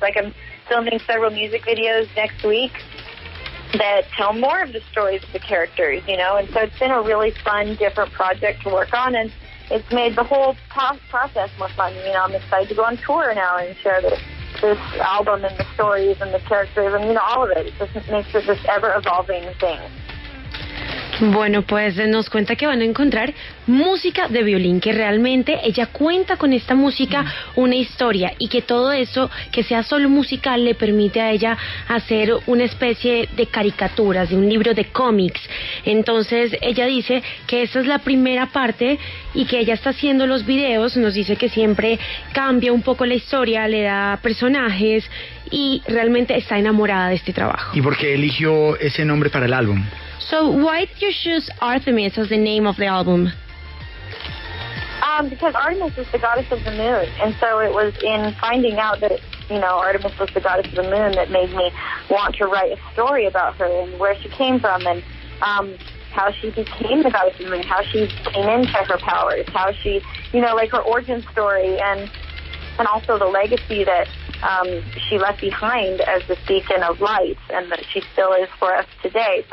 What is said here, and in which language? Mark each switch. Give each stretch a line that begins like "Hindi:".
English: Like, I'm filming several music videos next week that tell more of the stories of the characters, you know, and so it's been a really fun, different project to work on, and it's made the whole process more fun. You know, I'm excited to go on tour now and share this album and the stories and the characters and, you know, all of it. It just makes it this ever-evolving thing.
Spanish: Bueno, pues nos cuenta que van a encontrar música de violín, que realmente ella cuenta con esta música una historia y que todo eso, que sea solo musical, le permite a ella hacer una especie de caricaturas, de un libro de cómics. Entonces ella dice que esa es la primera parte y que ella está haciendo los videos, nos dice que siempre cambia un poco la historia, le da personajes y realmente está enamorada de este trabajo. ¿Y por qué eligió ese nombre para el álbum?
English: So why did you choose Artemis as the name of the album? Because Artemis is the goddess of the moon, and so it was in finding out that, Artemis was the goddess of the moon that made me want to write a story about her and where she came from and how she became the goddess of the moon, how she came into her powers, how she, like her origin story and also the legacy that she left behind as this beacon of light and that she still is for us today.